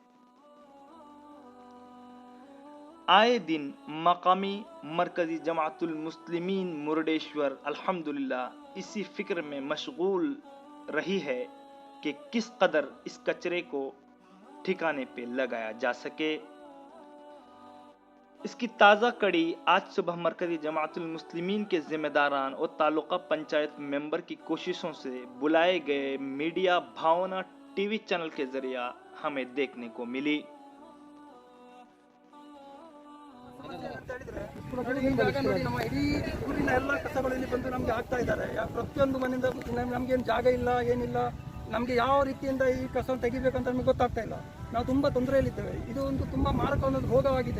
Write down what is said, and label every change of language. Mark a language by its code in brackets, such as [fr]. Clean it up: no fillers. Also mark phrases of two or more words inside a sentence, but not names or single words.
[ur] آئے دن مقامی مرکزی جماعت المسلمین مرڈیشور الحمدللہ اسی فکر میں مشغول رہی ہے کہ کس قدر اس کچرے کو ٹھکانے پہ لگایا جا سکے. اس کی تازہ کڑی آج صبح مرکزی جماعت المسلمین کے ذمہ داران اور تعلقہ پنچایت ممبر کی کوششوں سے بلائے گئے میڈیا بھاونا ٹی وی چینل کے ذریعے ہمیں دیکھنے کو ملی. [kn] ಈ ಜಾಗ ನೋಡಿ, ನಮ್ಮ ಇಡೀ ಊರಿನ ಎಲ್ಲ ಕಸಗಳು ಇಲ್ಲಿ ಬಂದು ನಮಗೆ ಆಗ್ತಾ ಇದ್ದಾರೆ. ಪ್ರತಿಯೊಂದು ಮನೆಯಿಂದ ನಮಗೇನು ಜಾಗ ಇಲ್ಲ, ಏನಿಲ್ಲ. ನಮಗೆ ಯಾವ ರೀತಿಯಿಂದ ಈ ಕಸವನ್ನು ತೆಗಿಬೇಕಂತ ನಮಗೆ ಗೊತ್ತಾಗ್ತಾ ಇಲ್ಲ. ನಾವು ತುಂಬ ತೊಂದರೆಯಲ್ಲಿದ್ದೇವೆ. ಇದು ಒಂದು ತುಂಬ ಮಾರಕವಾದ ರೋಗವಾಗಿದೆ.